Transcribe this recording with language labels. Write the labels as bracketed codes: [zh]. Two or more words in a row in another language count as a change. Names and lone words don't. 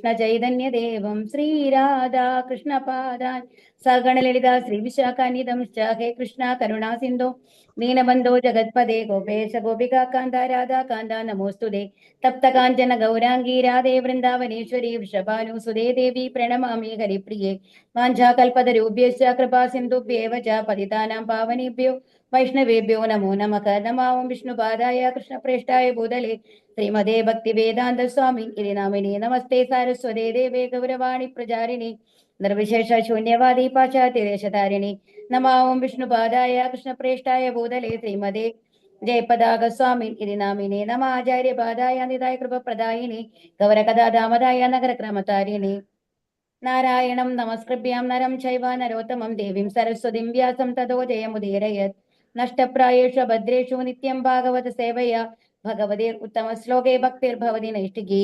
[sa] ചൈതന്യദേവം ശ്രീരാധാ കൃഷ്ണപാദാൻ സഗണലളിതാ ശ്രീവിശാഖാനിധം ഹേ കൃഷ്ണ കരുണാ സിന്ധോ ദീനബന്ധോ ജഗത്പദേ ഗോപേശ ഗോപികാ കാന്ത രാധാ കാന്ത നമോസ്തുതേ തപ്തകാഞ്ചന ഗൗരാംഗീ രാധേ വൃന്ദാവനേശ്വരി വൃഷഭാനുസുതേ ദേവി പ്രണമാമി ഹരിപ്രിയേ വാഞ്ചാകൽപതരൂഭ്യശ്ച കൃപാ സിന്ധുഭ്യേവ ച പതിതാനാം പാവനേഭ്യോ വൈഷ്ണവേഭ്യോ നമോ നമഃ. നമാം വിഷ്ണുപാദായ കൃഷ്ണപ്രേഷ്ഠായ ഭൂതലേ ശ്രീമതേ ഭക്തിവേദാന്ത സ്വാമി ഇതി നാമിനി നമസ്തേ സാരസ്വതേ ദേവേ ഗൗരവാണി പ്രചാരിണി നിർവിശേഷ ശൂന്യവാദി പാശ്ചാത്യദേശധാരിണി നമാം വിഷ്ണുപാദായ കൃഷ്ണപ്രേഷ്ഠായ ഭൂതലേ ശ്രീമതേ ജയപതാക സ്വാമി ഇതി നാമിനി നമ ആചാര്യപാദായ നിതായ കൃപപ്രദായിനി ഗൗരകഥാദാമദായ നഗരക്രമതാരിണി നാരായണം നമസ്കൃഭ്യാം നരം ചൈവ നരോത്തമം ദേവീം സരസ്വതിം വ്യാസം തതോ ജയമുദീരയത് നഷ്ടപ്രായേഷു ഭദ്രേഷു നിത്യം ഭാഗവത സേവയാ ഭഗവതീർ ഉത്തമ ശ്ലോകേ ഭക്തിർഭവതി നൈഷ്ഠികീ.